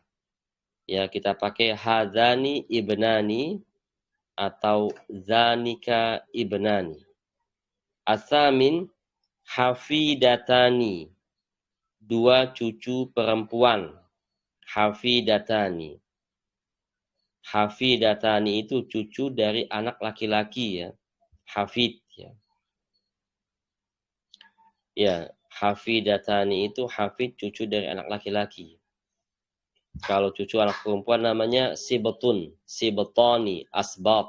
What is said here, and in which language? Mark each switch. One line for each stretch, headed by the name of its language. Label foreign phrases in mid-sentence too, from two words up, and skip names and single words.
Indonesian: Ya, kita pakai
Arabic: هذان ابنان
Indonesian: atau
Arabic: ذانك ابنان.
Indonesian: Asamin hafidatani, dua cucu perempuan. Hafidatani. Hafidatani itu cucu dari anak laki-laki ya. Hafid ya. Ya, hafidatani itu hafid cucu dari anak laki-laki. Kalau cucu anak perempuan namanya sibetun, sibetoni, asbat.